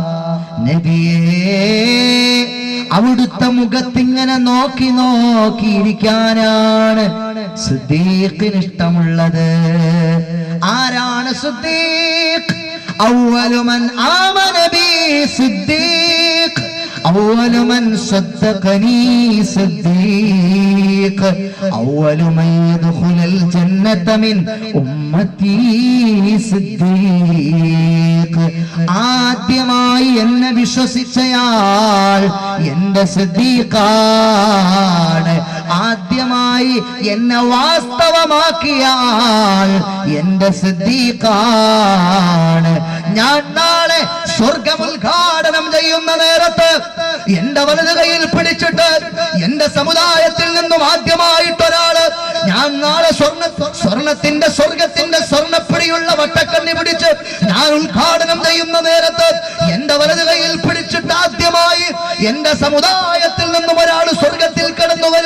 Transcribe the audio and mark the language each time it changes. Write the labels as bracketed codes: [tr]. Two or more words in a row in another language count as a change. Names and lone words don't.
[ml] നബിയേ, അവിടുത്തെ മുഖത്തിങ്ങനെ നോക്കി നോക്കിയിരിക്കാനാണ് സിദ്ദീഖിന് ഇഷ്ടമുള്ളത്. ആരാണ് സിദ്ദീഖ്? [ar] أول من آمن بي صديق, أول من صدقني صديق أول من يدخل الجنة من أمتي صديق [ml] ആദ്യമായി എന്നെ വിശ്വസിച്ചയാൾ എന്റെ സിദ്ദീഖാണ്. ആദ്യമായി എന്നെ വാസ്തവമാക്കിയ ആൾ എന്റെ സിദ്ദീഖാണ്. ഞാൻ നാളെ സ്വർഗമുദ്ഘാടനം ചെയ്യുന്ന നേരത്ത് എന്റെ വലത് കൈയിൽ പിടിച്ചിട്ട് എന്റെ സമുദായത്തിൽ നിന്നും ആദ്യമായിട്ടൊരാള് ഞാൻ നാളെ സ്വർഗത്തിന്റെ സ്വർണ്ണപ്പിടിയുള്ള വട്ടക്കണ്ണി പിടിച്ച് ഞാൻ ഉദ്ഘാടനം ചെയ്യുന്ന നേരത്ത് എന്റെ വലത് കൈയിൽ പിടിച്ചിട്ട് ആദ്യമായി എന്റെ സമുദായത്തിൽ നിന്നും ഒരാൾ സ്വർഗത്തിൽ കടന്നു വരും.